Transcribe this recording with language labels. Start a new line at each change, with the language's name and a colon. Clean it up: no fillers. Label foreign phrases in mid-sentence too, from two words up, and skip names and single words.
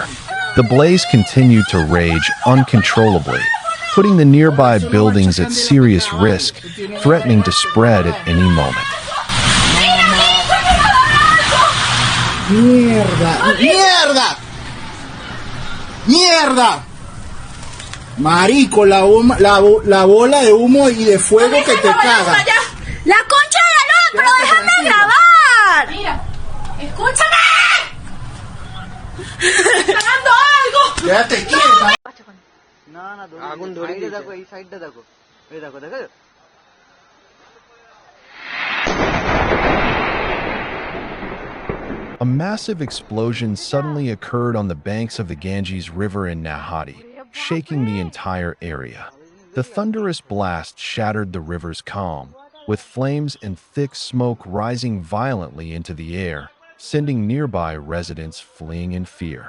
English: The blaze continued to rage uncontrollably, putting the nearby buildings at serious risk, threatening to spread at any moment.
Spanish: ¡Mierda! ¡Mierda! ¡Mierda! Marico, la bola de humo y de fuego que te caga. ¡La concha de la lora! ¡Pero déjame grabar! Mira, escúchame. ¡Estoy grabando algo! Quédate quieta.
Bangla: আগুন ধরে গিয়েছে দেখো এই সাইডটা দেখো এই দেখো দেখো
English: A massive explosion suddenly occurred on the banks of the Ganges River in Nahati, shaking the entire area. The thunderous blast shattered the river's calm, with flames and thick smoke rising violently into the air, sending nearby residents fleeing in fear.